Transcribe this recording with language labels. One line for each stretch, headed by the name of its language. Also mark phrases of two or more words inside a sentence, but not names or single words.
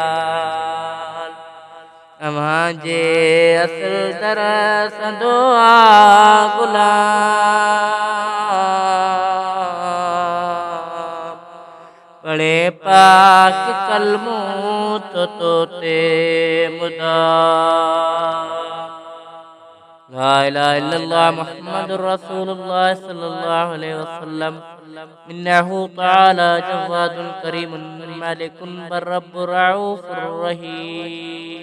Sindhi: अव्हां जे असुल दर संदो आ गुलाम पढ़े पाक कलमू तो ते मुदा
Arabic: لا إله إلا الله محمد رسول الله صلى الله عليه وسلم إنه تعالى جواد الكريم مالك البر الرب الرؤوف الرحيم.